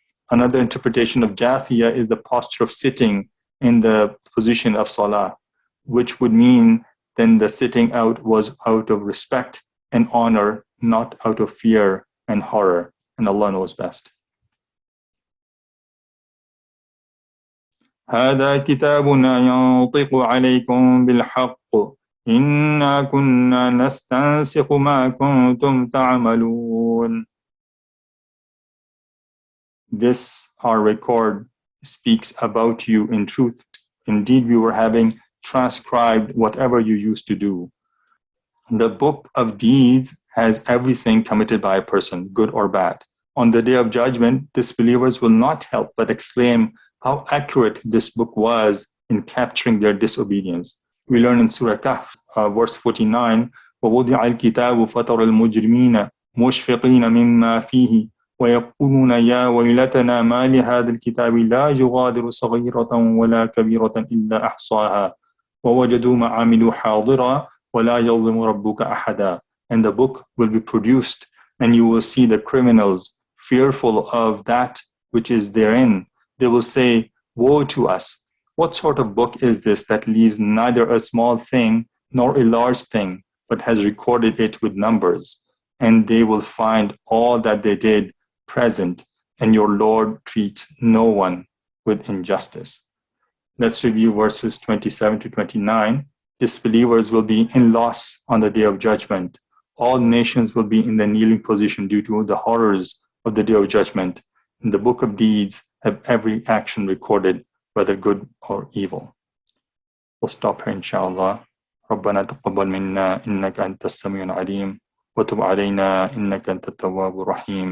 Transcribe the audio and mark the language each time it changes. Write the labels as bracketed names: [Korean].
[English] Another interpretation of Jathiyah is the posture of sitting in the position of salah, which would mean then the sitting out was out of respect and honor, not out of fear and horror. And Allah knows best. [Arabic] هذا كتابنا ينطق عليكم بالحق إنا كنا نستنسخ ما كنتم تعملون. [English] This, our record, speaks about you in truth. Indeed, we were having transcribed whatever you used to do. The book of deeds has everything committed by a person, good or bad. On the day of judgment, disbelievers will not help but exclaim how accurate this book was in capturing their disobedience. We learn in Surah Kahf, verse 49, [Arabic] وَوُضِعَ الْكِتَابُ فَتَرَى الْمُجْرِمِينَ مُشْفِقِينَ مِمَّا فِيهِ ويقولون يا ويلتنا ما لهذا الكتاب لا يغادر صغيرة ولا كبيرة إلا أحصاها ووجدوا ما عملوا حاضرا ولا يظلم ربك أحدا. [English] And the book will be produced, and you will see the criminals fearful of that which is therein. They will say, woe to us! What sort of book is this that leaves neither a small thing nor a large thing, but has recorded it with numbers? And they will find all that they did present, and your Lord treats no one with injustice. Let's review verses 27 to 29. Disbelievers will be in loss on the day of judgment. All nations will be in the kneeling position due to the horrors of the day of judgment. In the book of deeds have every action recorded, whether good or evil. We'll stop here, inshallah. [Arabic] ربنا تقبل منا إنك أنت السميع العليم وتب علينا إنك أنت التواب الرحيم